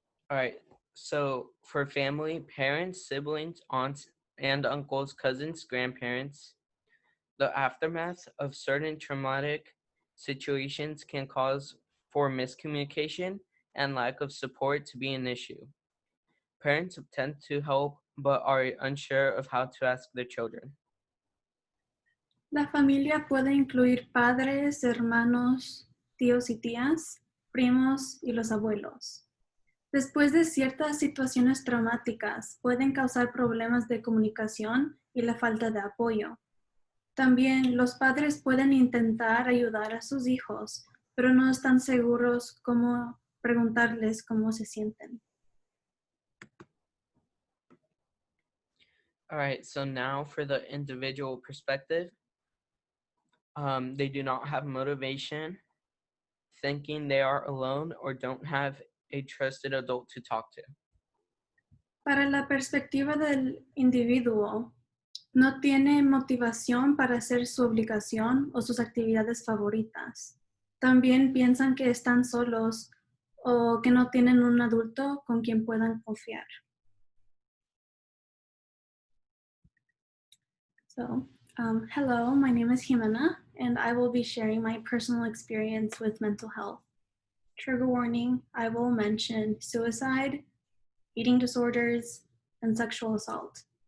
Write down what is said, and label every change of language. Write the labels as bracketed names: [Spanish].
[English] All right. So for family, parents, siblings, aunts and uncles, cousins, grandparents, the aftermath of certain traumatic situations can cause for miscommunication and lack of support to be an issue. Parents tend to help but are unsure of how to ask their children. [Spanish] La familia puede incluir padres, hermanos, tíos y tías, primos y los abuelos. Después de ciertas situaciones traumáticas, pueden causar problemas de comunicación y la falta de apoyo. También los padres pueden intentar ayudar a sus hijos, pero no están seguros cómo preguntarles cómo se sienten. [English] All right, so now for the individual perspective. They do not have motivation, thinking they are alone, or don't have a trusted adult to talk to. [Spanish] Para la perspectiva del individuo, no tiene motivación para hacer su obligación o sus actividades favoritas. También piensan que están solos o que no tienen un adulto con quien puedan confiar. [English] So, hello, my name is Jimena, and I will be sharing my personal experience with mental health. Trigger warning, I will mention suicide, eating disorders, and sexual assault.